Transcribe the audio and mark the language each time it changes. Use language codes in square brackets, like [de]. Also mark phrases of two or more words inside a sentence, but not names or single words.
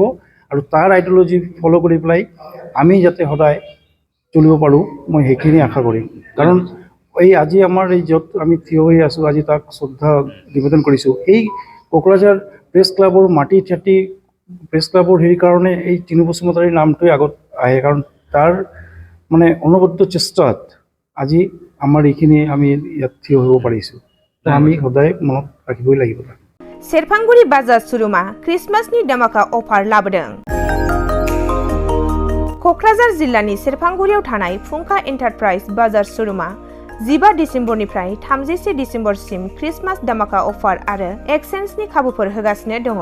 [as] আৰু তাৰ [en] ideology follow' [as] কৰি পেলাই আমি যাতে সদায় চলিব পাৰোঁ মই সেইখিনি আশা কৰিম কাৰণ এই আজি আমাৰ এই য'ত আমি থিয় হৈ আছোঁ আজি তাক শ্ৰদ্ধা নিবেদন কৰিছোঁ এই কোকৰাঝাৰ প্ৰেছ ক্লাবৰ মাটি চাটি প্ৰেছ ক্লাবৰ হেৰিৰ কাৰণে এই চিনু বসুমতাৰীৰ নামটোৱে আগত আহে কাৰণ তাৰ মানে অনবদ্য চেষ্টাত আজি আমাৰ এইখিনি আমি ইয়াত থিয় হ'ব পাৰিছোঁ তো আমি সদায় মনত ৰাখিবই লাগিব [brx] सेरफांगुरि बाजार शोरूमा क्रिसमासनि धमाका अफार लाबोदों। क'क्राझार जिल्लानि सेरफांगुरियाव थानाय फुंखा एन्टारप्राइज बाजार शोरूमा 15 डिसेम्बरनिफ्राय 31 डिसेम्बरसिम क्रिसमास धमाका अफार आरो एक्सचेन्जनि खाबुफोर होगासिनो दङ।